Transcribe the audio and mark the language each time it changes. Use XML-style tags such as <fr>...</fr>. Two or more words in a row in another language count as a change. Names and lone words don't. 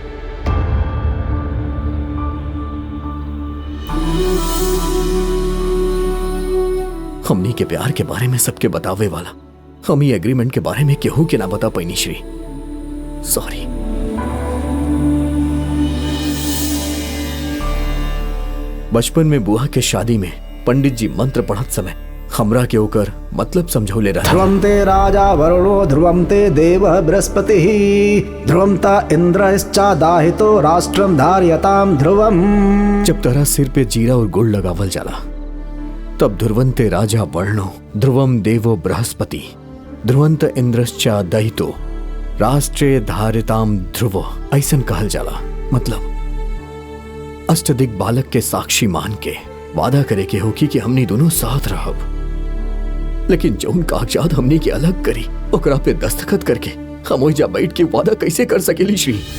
<bho>हमनी के प्यार के बारे में सबके बतावे वाला हम ये एग्रीमेंट के बारे में केहू के ना बता पैनी श्री। सॉरी। बचपन में बुआ के शादी में पंडित जी मंत्र पढ़त समय हमरा के ओकर मतलब समझौले रहा।</bho> <sa>ध्रुवं ते राजा वरुणो ध्रुवं ते देवः बृहस्पतिः ध्रुवं ता इंद्रश्चादाहितो राष्ट्रं धारयताम ध्रुवम्।</sa> <bho>जब तेरा सिर पे जीरा और गुड़ लगावल जाला तब</bho> <sa>ध्रुवंते राजा वर्णो ध्रुवम देवो बृहस्पति ध्रुवंत इंद्रश्चादहितो राष्ट्रे धारिताम ध्रुवो</sa> <bho>ऐसन कहल जाला। मतलब अष्टदिक बालक के साक्षी मान के वादा करे के होकी कि हमनी दोनों साथ रहब, लेकिन जौन कागजात हमनी के अलग करी ओकरा पे दस्तखत करके हम ओइजा बैठ के वादा कैसे कर सकेली श्री?</bho>